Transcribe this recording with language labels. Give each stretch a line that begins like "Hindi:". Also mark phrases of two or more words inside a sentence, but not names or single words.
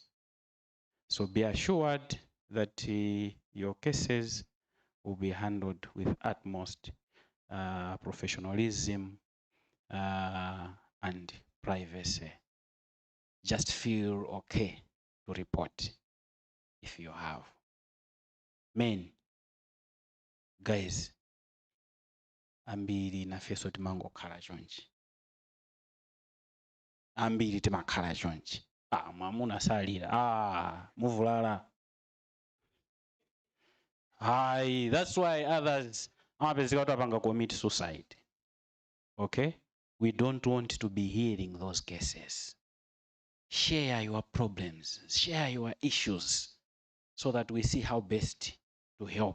English: So be assured that your cases will be handled with utmost professionalism and privacy. Just feel okay to report if you have. Men, guys,
Nyanja: ambiri nafeso timango khala chonchi. Ambiri timakhala chonchi. Mwamuna salira. Muvulala.
English: Hi, that's why others commit suicide. Okay? We don't want to be hearing those cases. Share your problems, share your issues, so that we see how best to help.